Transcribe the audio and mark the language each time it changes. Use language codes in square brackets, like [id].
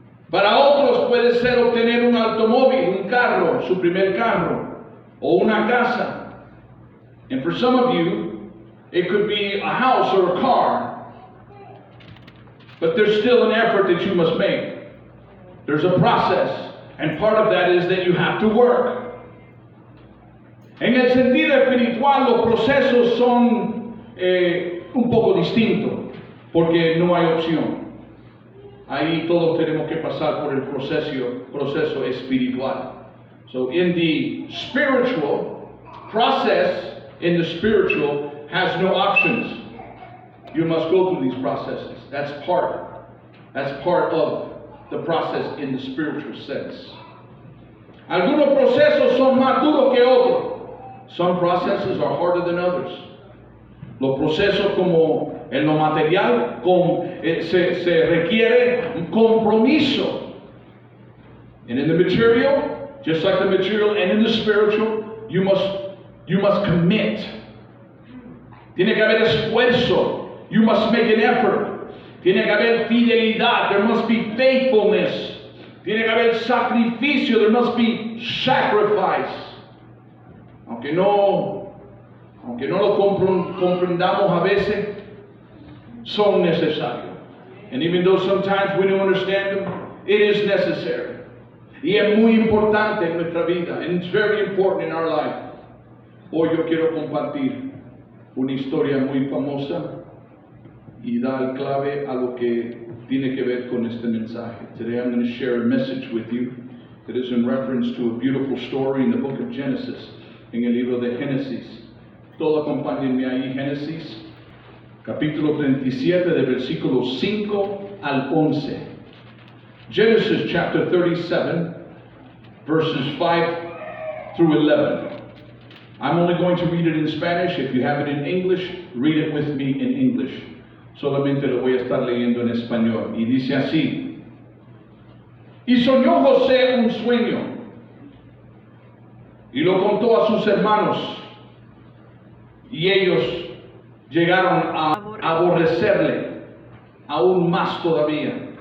[es] Para otros puede ser obtener un automóvil, un carro, su primer carro, o una casa. [en] And for some of you, it could be a house or a car. But there's still an effort that you must make. There's a process, and part of that is that you have to work. [es] En el sentido espiritual, los procesos son un poco distintos, porque no hay opción. Ahí todos tenemos que pasar por el proceso espiritual. [en] So in the spiritual process, in the spiritual has no options. You must go through these processes. That's part of the process in the spiritual sense. [es] Algunos procesos son más duros que otros. [en] Some processes are harder than others. [es] Los procesos como en lo material se requiere un compromiso. [en] And in the material, just like the material, and in the spiritual, you must commit. [es] Tiene que haber esfuerzo. [en] You must make an effort. [es] Tiene que haber fidelidad. [en] There must be faithfulness. [es] Tiene que haber sacrificio. [en] There must be sacrifice. [es] Aunque no lo comprendamos a veces, son necesarios. [en] And even though sometimes we don't understand them, it is necessary. [es] Y es muy importante en nuestra vida. [en] And it's very important in our life. [es] Hoy yo quiero compartir una historia muy famosa y dar clave a lo que tiene que ver con este mensaje. [en] Today I'm going to share a message with you that is in reference to a beautiful story in the book of Genesis, [es] en el libro de Génesis. Todo acompáñenme ahí, Génesis, capítulo 37, de versículos 5 al 11. [en] Genesis chapter 37, verses 5 through 11. I'm only going to read it in Spanish. If you have it in English, read it with me in English. [es] Solamente lo voy a estar leyendo en español. Y dice así: Y soñó José un sueño, y lo contó a sus hermanos, y ellos llegaron a aborrecerle aún más todavía.